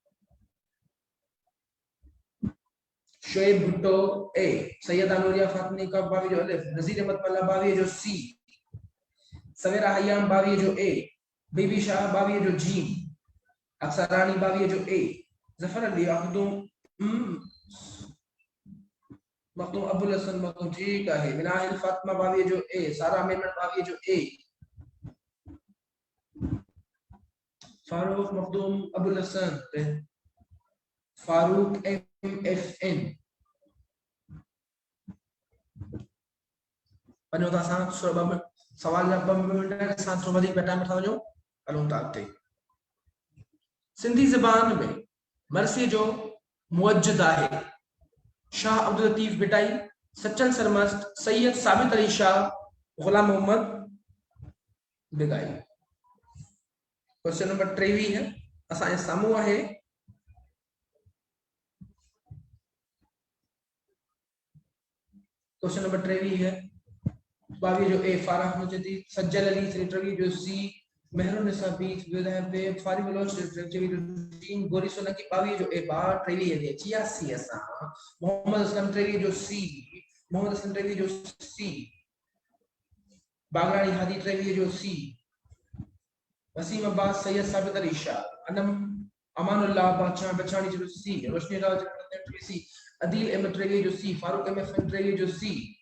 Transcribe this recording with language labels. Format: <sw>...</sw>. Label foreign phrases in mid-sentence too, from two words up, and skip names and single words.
<sd>शोएब भुट्टो ए, सैयदा नूरिया फातमी का बावी जो अलिफ, नजीर अहमद मल्ला बावी जो सी, सवेरा हयाम बावी जो ए, बीबी शाह बावी जो जी, अक्सरानी बावी जो ए, जफर अली मखदूम अबुल हसन मखदूम</sd> <ur>ٹھیک ہے.</ur> <sd>मिनाहिल फातिमा बावी जो ए, सारा मेमन बावी जो ए, फारूक मखदूम अबुल हसन, फारूक MFN। वञो था असां सवाल जा 2 मिनट</sd> <ur>کے ساتھ</ur> <sd>थोरो वधीक टाइम वठा वञो, हलूं था अॻिते। सिंधी ज़बान में मरसी जो मुअज्जिद आहे शाह अब्दुल लतीफ़ बिटाई, सच्चन सरमस्त, सैयद साबित अली शाह, गुलाम मोहम्मद बिगाई।</sd> <en>question number</en> <sd>23 है असांजे साम्हूं आहे।</sd> <en>question number</en> <sd>23 है 22 जो ए, फाराह मुजद्दी, सज्जल अली 23 जो सी, मेहरुनिसा बीच बे, फारिग बलोच 23 जो सी, गोरी सोलंकी 22 जो ए, 23 जे 86 असां, मोहम्मद असलम 23 जो सी, मोहम्मद असलम 23 जो सी, बागरानी हादी 23 जो सी, वसीम अब्बास, सैयद साबित अली शाह, अमानुल्लाह बादशाह बचानी जो सी, रोशनी राव 23 सी, अदील अहमद 23 जो सी, फारूक MFN 23 जो सी,</sd>